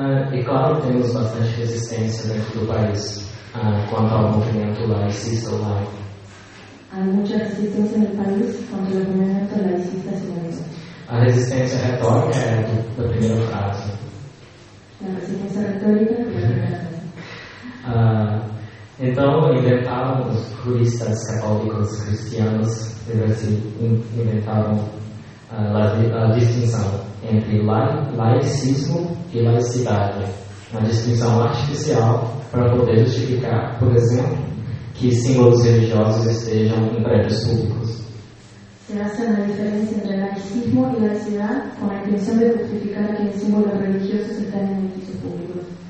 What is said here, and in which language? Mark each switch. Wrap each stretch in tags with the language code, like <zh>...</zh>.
<pt>E claro, temos bastante resistência dentro do país quanto ao movimento laicista ou laico.</pt> <es>Hay mucha resistencia en el país contra el movimiento laicista y laico.</es> <pt>A resistência retórica é da primeira frase.</pt> <es>La resistencia retórica es la primera frase.</es> <pt>Então, inventaram os juristas católicos cristianos, inventaram a distinção entre laicismo e laicidade, uma distinção artificial para poder justificar, por exemplo, que símbolos religiosos estejam em prédios públicos.</pt> <es>Se hace una diferencia entre laicismo y laicidad con la intención de justificar que los símbolos religiosos están en edificios públicos.</es>